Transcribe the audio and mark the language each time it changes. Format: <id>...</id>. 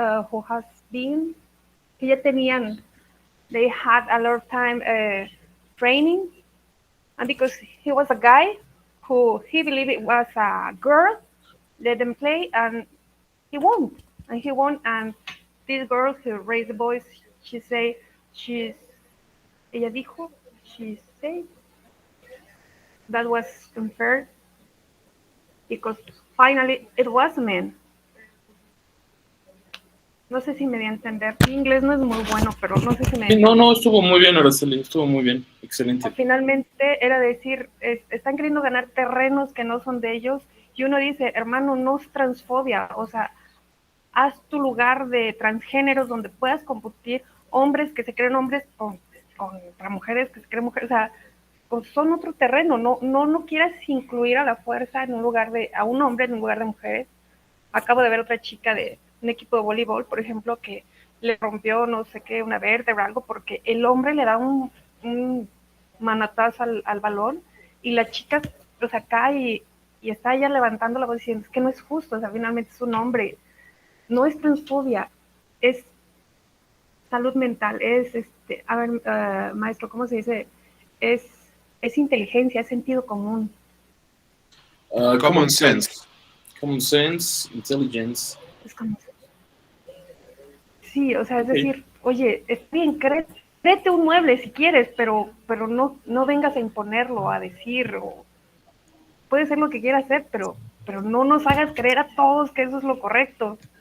<en>who has been,</en> <es>que ya tenían,</es> <en>they had a lot of time training, and because he was a guy who he believed it was a girl, let them play, and he won, and this girl who raised the boys, she say she's,</en> <es>ella dijo,</es> <en>she said that was unfair because finally it was a man.</en> <es>No sé si me di a entender. Mi inglés no es muy bueno, pero no sé si me... Sí, no, estuvo muy bien, Araceli, estuvo muy bien, excelente. Finalmente era decir, están queriendo ganar terrenos que no son de ellos, y uno dice, hermano, no es transfobia, o sea, haz tu lugar de transgéneros donde puedas competir hombres que se creen hombres contra mujeres que se creen mujeres, o sea, pues son otro terreno, no quieras incluir a la fuerza en un lugar a un hombre en un lugar de mujeres. Acabo de ver otra chica de un equipo de voleibol, por ejemplo, que le rompió no sé qué, una vértebra, algo, porque el hombre le da un manotazo al balón y la chica, o sea, cae y está ella levantando la voz diciendo, es que no es justo, o sea, finalmente es un hombre. No es transfobia, es salud mental, es, a ver, maestro, ¿cómo se dice? Es inteligencia, es sentido común.</es> <en>Common sense. Common sense, intelligence.</en> <es>Es como, sí, o sea, es decir, oye, está bien, créete un mueble si quieres, pero no vengas a imponerlo, a decir, o puede ser lo que quieras hacer, pero no nos hagas creer a todos que eso es lo correcto.</es>